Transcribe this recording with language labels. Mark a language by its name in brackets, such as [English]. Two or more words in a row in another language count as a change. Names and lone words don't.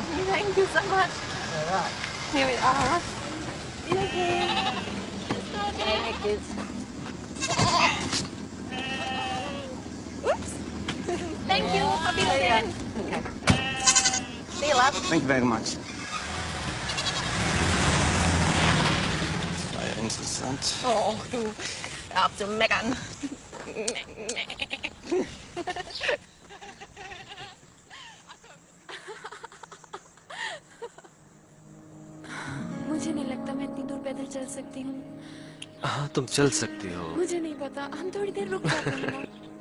[English] Thank you so much. All right. Here we are. Hey, kids. Oops. Thank you. Happy weekend. Okay. See you, love. Thank you very much. [German] Das war ja interessant. Oh, du. Auf zu meckern. [Hindi] मुझे नहीं लगता मैं इतनी दूर पैदल चल सकती हूँ। हाँ, तुम चल सकती हो। मुझे नहीं पता, हम थोड़ी देर रुक जाते हैं ना।